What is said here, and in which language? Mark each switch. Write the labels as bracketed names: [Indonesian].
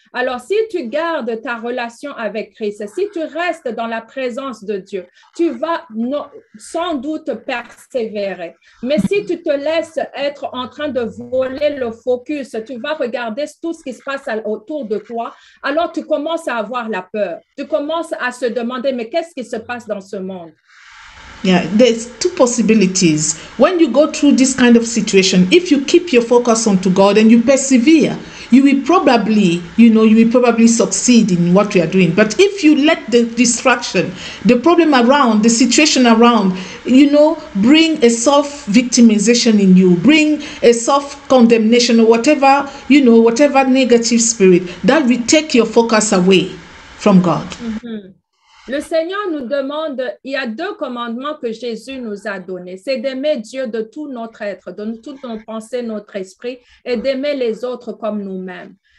[French] Alors, si tu gardes ta relation avec Christ, si tu restes dans la présence de Dieu, tu vas sans doute persévérer. Mais si tu te laisses être en train de voler le focus, tu vas regarder tout ce qui se passe autour de toi, alors tu commences à avoir la peur. Tu commences à se demander, mais qu'est-ce qui se passe dans ce monde? [English] Yeah, there's two possibilities. When you go through this kind of situation, if you keep your focus onto God and you persevere, you will probably succeed in what you are doing. But if you let the distraction, the problem around, the situation around, bring a self-victimization in you, bring a self-condemnation or whatever negative spirit, that will take your focus away from God. Mm-hmm. [French] Le Seigneur nous demande, il y a 2 commandements que Jésus nous a donnés. C'est d'aimer Dieu de tout notre être, de toutes nos pensées, notre esprit, et d'aimer les autres comme nous-mêmes.